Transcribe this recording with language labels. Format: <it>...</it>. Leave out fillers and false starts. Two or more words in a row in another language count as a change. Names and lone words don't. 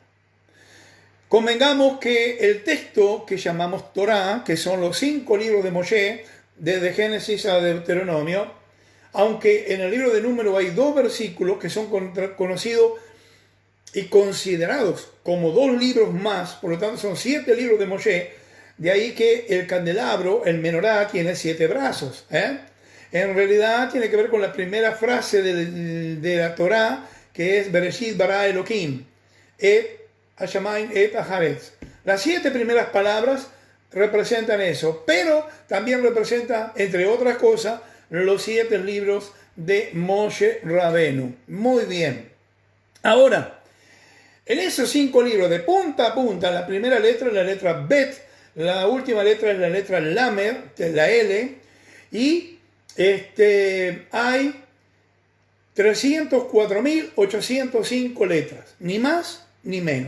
<es>Convengamos que el texto que llamamos Torá, que son los 5 libros de Moshe, desde Génesis a Deuteronomio, aunque en el libro de Números hay 2 versículos que son conocidos y considerados como 2 libros más, por lo tanto son 7 libros de Moshe, de ahí que el candelabro, el menorá, tiene 7 brazos. En realidad tiene que ver con la primera frase de la Torá, que es</es> <he>בראשית ברא אלהים את השמים את הארץ.</he> <es>Las 7 primeras palabras representan eso, pero también representa, entre otras cosas, los 7 libros de Moshe Rabenu. Muy bien. Ahora, en esos 5 libros, de punta a punta, la primera letra es la letra Bet, la última letra es la letra Lamed, que es la L, y hay 304.805 letras, ni más ni menos.</es>